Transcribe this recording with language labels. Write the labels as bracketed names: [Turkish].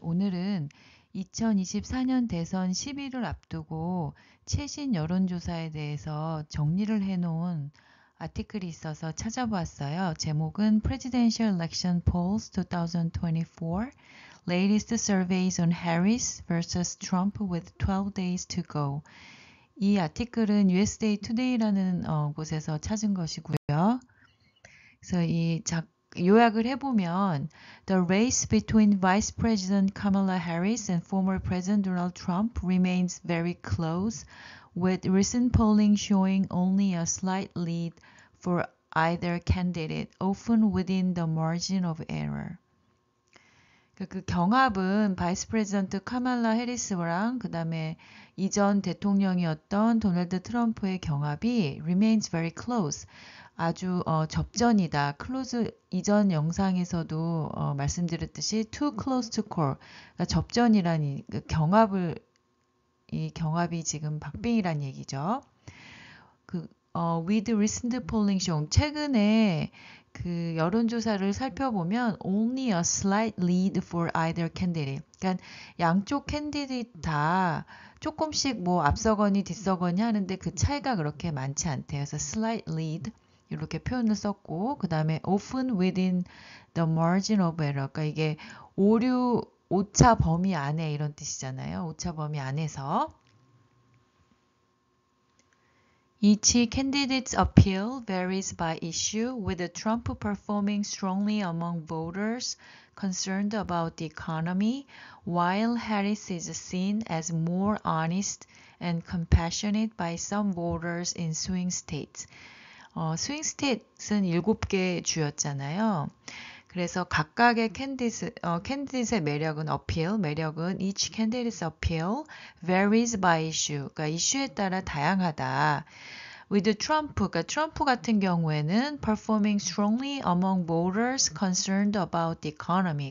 [Korean] 오늘은 2024년 대선 10일을 앞두고 최신 여론조사에 대해서 정리를 해놓은 아티클이 있어서 찾아보았어요. 제목은 [English] Presidential Election Polls 2024 Latest Surveys on Harris vs. Trump with 12 days to go. [Korean] 이 아티클은 USA Today라는 곳에서 찾은 것이고요. 그래서 요약을 해보면 [English] The race between Vice President Kamala Harris and former President Donald Trump remains very close, with recent polling showing only a slight lead for either candidate, often within the margin of error. [Korean] 그 경합은 바이스 프레지던트 카말라 해리스랑 그 다음에 이전 대통령이었던 도널드 트럼프의 경합이 [English] remains very close. [Korean] 아주 접전이다. [English] close [Korean] 이전 영상에서도 말씀드렸듯이 [English] too close to call. [Korean] 그러니까 접전이란 이 경합이 지금 박빙이란 얘기죠. [English] with recent polling shown [Korean] 최근에 그 여론조사를 살펴보면 [English] only a slight lead for either candidate. [Korean] 그러니까 양쪽 캔디데이트 다 조금씩 뭐 앞서거니 뒤서거니 하는데 그 차이가 그렇게 많지 않대요. 그래서 [English] slight lead [Korean] 이렇게 표현을 썼고 그 다음에 [English] often within the margin of error. [Korean] 그러니까 이게 오차 범위 안에 이런 뜻이잖아요. 오차 범위 안에서. [English] Each candidate's appeal varies by issue, with Trump performing strongly among voters concerned about the economy, while Harris is seen as more honest and compassionate by some voters in swing states. [Korean] 스윙 스테이트는 7개 주였잖아요. 그래서 각각의 캔디데이트의 매력은 [English] each candidate's appeal varies by issue. [Korean] 그러니까 이슈에 따라 다양하다. [English] With Trump, [Korean] 그러니까 트럼프 같은 경우에는 [English] performing strongly among voters concerned about the economy.